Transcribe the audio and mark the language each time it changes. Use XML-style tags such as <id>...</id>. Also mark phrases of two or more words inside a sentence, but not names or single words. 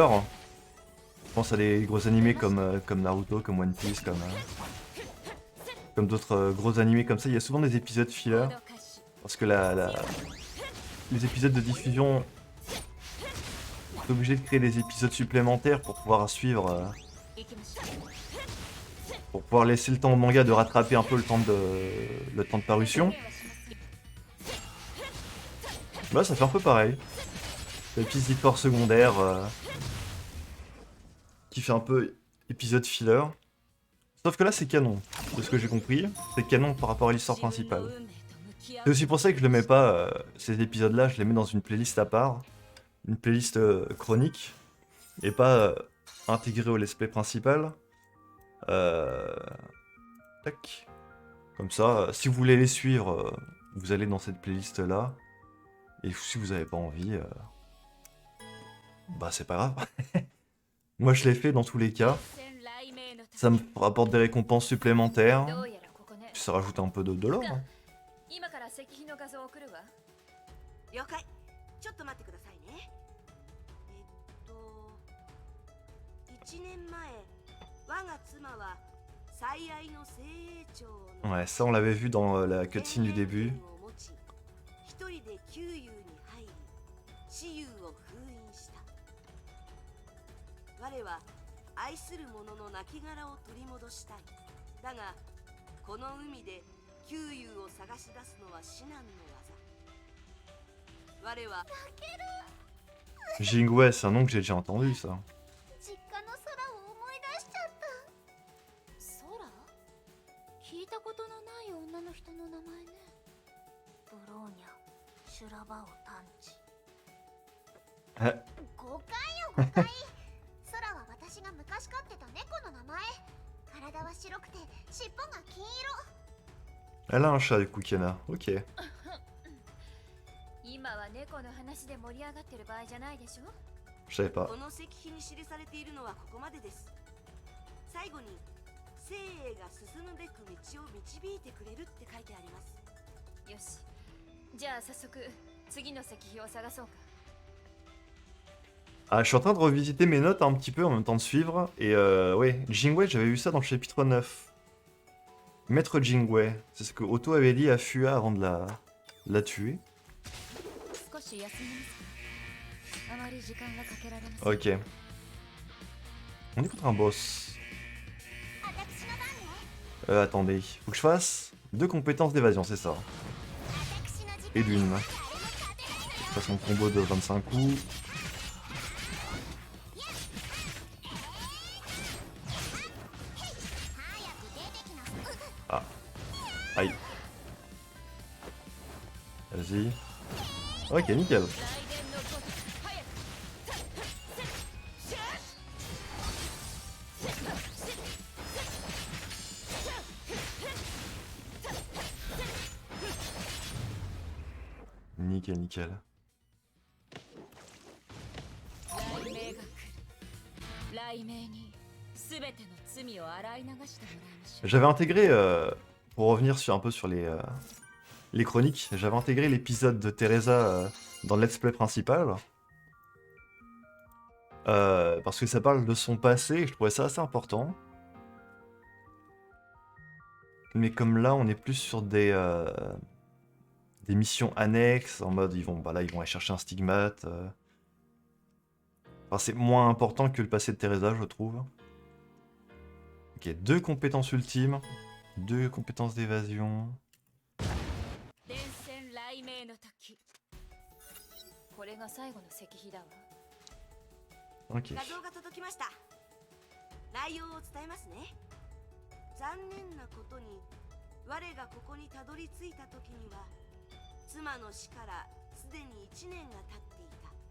<fr>Je pense à des gros animés comme Naruto, comme One Piece, comme d'autres gros animés comme ça. Il y a souvent des épisodes filler. Parce que les épisodes de diffusion t'es obligé de créer des épisodes supplémentaires pour pouvoir suivre,</fr> <ja>行きましょう。</ja> <fr>pour pouvoir laisser le temps au manga de rattraper un peu le temps de parution.</fr> <ja>宣言はします。</ja> <fr>Bah ça fait un peu pareil. Des petites histoires secondaires qui fait un peu épisode filler. Sauf que là c'est canon, de ce que j'ai compris. C'est canon par rapport à l'histoire principale. C'est aussi pour ça que je le mets pas, ces épisodes-là, je les mets dans une playlist à part. Une playlist chronique. Et pas intégrée au</fr> <en>let's play</en> <fr>principal. Tac. Comme ça, si vous voulez les suivre, vous allez dans cette playlist-là. Et si vous avez pas envie, bah c'est pas grave. Moi je l'ai fait dans tous les cas.</fr> <ja>戦雷鳴の時</ja> <fr>Ça me rapporte des récompenses supplémentaires.</fr> <ja>どうやらここね。</ja> <fr>Puis ça rajoute un peu de l'or. Hein.</fr> <ja>今から石碑の画像を送るわ。了解。ちょっと待ってくださいね。1年前我が妻は最愛の精鋭長の</ja> <fr>Ouais, ça on l'avait vu dans la cutscene du début.</fr> <ja>一人で旧友に入り死友を封印した。我は愛する者の亡骸を取り戻したい。だがこの海で旧友を探し出すのは至難の業。我は</ja> <fr>Jingwei, c'est un nom que j'ai déjà entendu ça.</fr> <ja>実家の空を思い出しちゃった。空？聞いたことのない女の人の名前ね。ブローニャ、シュラバオ探知。え誤解よ誤解。空は私が昔飼ってた猫の名前。体は白くて尻尾が金色。</ja> <fr>Elle a un chat du coup, Kiana. Ok.</fr> <ja>今は猫の話で盛り上がってる場合じゃないでしょ。</ja> <fr>Je savais pas.</fr> <ja>この石碑に記されているのはここまでです。最後に精鋭が進むべく道を導いてくれるって書いてあります。よし。じゃあ早速次の石碑を探そうか。</ja> <fr>Ah, je suis en train de revisiter mes notes un petit peu en même temps de suivre. Et ouais, Jingwei, j'avais vu ça dans le chapitre 9. Maître Jingwei. C'est ce que Otto avait dit à Fua avant de la tuer.</fr> <ja>少し休みますか。あまり時間がかけられません。</ja> <fr>Ok. On est contre un boss.</fr> <ja>私の番ね。</ja> <fr>Attendez. Faut que je fasse 2 compétences d'évasion, c'est ça.</fr> <ja>私の時</ja> <fr>Et</fr> <ja>間</ja> <fr>d'une. Je fasse mon combo de 25 coups. Ah. Aïe. Vas-y. Ok, nickel.</fr> <ja>雷電のごとく早く。</ja> <fr>Nickel, nickel.</fr> <ja>雷鳴が来る。雷鳴に全ての罪を洗い流してもらいましょう。</ja> <fr>J'avais intégré, pour revenir sur un peu sur les chroniques, j'avais intégré l'épisode de Teresa dans le</fr> <en>let's play</en> <fr>principal. Parce que ça parle de son passé et je trouvais ça assez important. Mais comme là, on est plus sur des missions annexes, en mode ils vont aller chercher un stigmate. Enfin, c'est moins important que le passé de Teresa, je trouve. Ok, 2 compétences ultimes, 2 compétences d'évasion.</fr> <ja>電線雷鳴の時。これが最後の石碑だわ。</ja> <fr>Ok.</fr> <ja>画像が届きました。内容を伝えますね。残念なことに我がここにたどり着いた時には妻の死からすでに1年が経っていた。</ja>